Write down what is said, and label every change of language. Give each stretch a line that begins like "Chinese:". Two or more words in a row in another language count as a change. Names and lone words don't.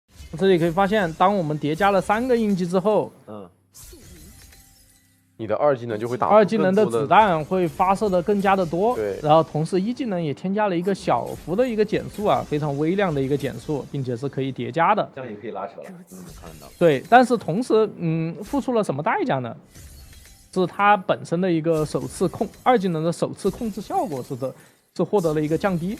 Chinese: 這裡可以發現，當我們疊加了3個印記之後，你的2技能就会打。 2技能的子弹会发射的更加的多。对。然后同时1技能也添加了一个小幅的一个减速啊，非常微量的一个减速，并且是可以叠加的。这样也可以拉扯了。看到。对，但是同时，付出了什么代价呢？是它本身的一个首次2技能的首次控制效果是获得了一个降低。